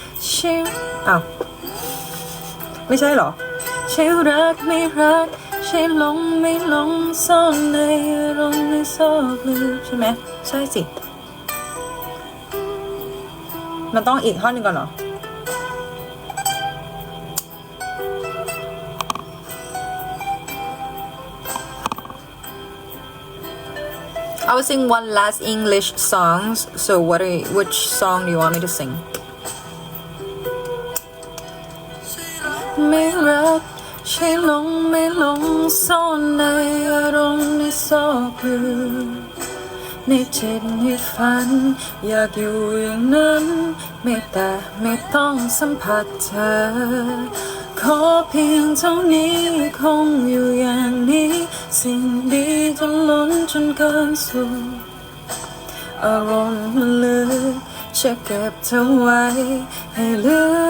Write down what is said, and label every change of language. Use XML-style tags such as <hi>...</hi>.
<th>ชิวอ้าวไม่ใช่เหรอใช่รักไม่รักใช่หลงไม่หลงซ่อนในอารมณ์ในซอกลึกใช่ไหมใช่สิมันต้องอีกท่อนหนึ่งก่อนเหรอ</th> <en>I will sing one last English song. So which song do you want me to sing?</en> <th>ไม่รักใช่หลงไม่หลงซ่อนในอารมณ์ในซอกลึกในจิตในฝันอยากอยู่อย่างนั้นไม่ต้องสัมผัสเธอขอเพียงเท่านี้คงอยู่อย่างนี้สิ่งดีจนล้นจนเกินสู่อารมณ์มันลึกจะเก็บเธอไว้ให้ลึ</th>